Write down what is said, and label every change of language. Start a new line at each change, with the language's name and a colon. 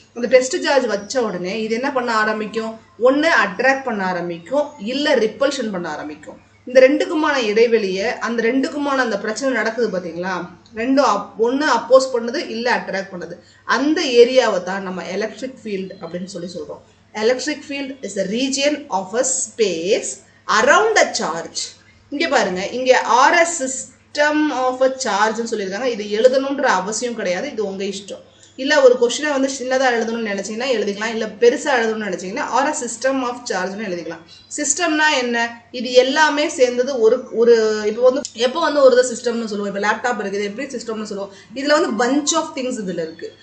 Tamil: அந்த test charge வச்ச உடனே இது என்ன பண்ண ஆரம்பிக்கும்? ஒன்னு அட்ராக்ட் பண்ண ஆரம்பிக்கும், இல்ல ரிப்பல்ஷன் பண்ண ஆரம்பிக்கும். இந்த ரெண்டுக்குமான இடைவெளியை, அந்த ரெண்டுக்குமான அந்த பிரச்சனை நடக்குது பாத்தீங்களா? ரெண்டும் ஒன்னு அப்போஸ் பண்ணுது, இல்ல அட்ராக்ட் பண்ணுது. அந்த ஏரியாவை தான் நம்ம எலக்ட்ரிக் ஃபீல்டு அப்படின்னு சொல்றோம்.
English: Electric field is a region of a space around a charge.
Tamil: இங்க பாருங்க, இங்க
English: RS system of a charge
Tamil: சொல்லியிருக்காங்க. இது எழுதணும்ன்ற அவசியம் கிடையாது, இது உங்க இஷ்டம். இல்ல ஒரு கொஸ்டினை வந்து சின்னதா எழுதணும்னு நினைச்சீங்கன்னா எழுதிக்கலாம், இல்ல பெருசா எழுதணும்னு நினைச்சீங்கன்னா ஆர் சிஸ்டம் ஆஃப் சார்ஜ்னு எழுதிக்கலாம். சிஸ்டம்னா என்ன? இது எல்லாமே சேர்ந்தது ஒரு இப்போ வந்து எப்போ வந்து ஒரு சிஸ்டம்னு சொல்லுவோம். இப்போ லேப்டாப் இருக்குது, எப்படி சிஸ்டம்னு சொல்லுவோம்? இதுல வந்து பஞ்ச் ஆஃப் திங்ஸ் இதுல இருக்கு.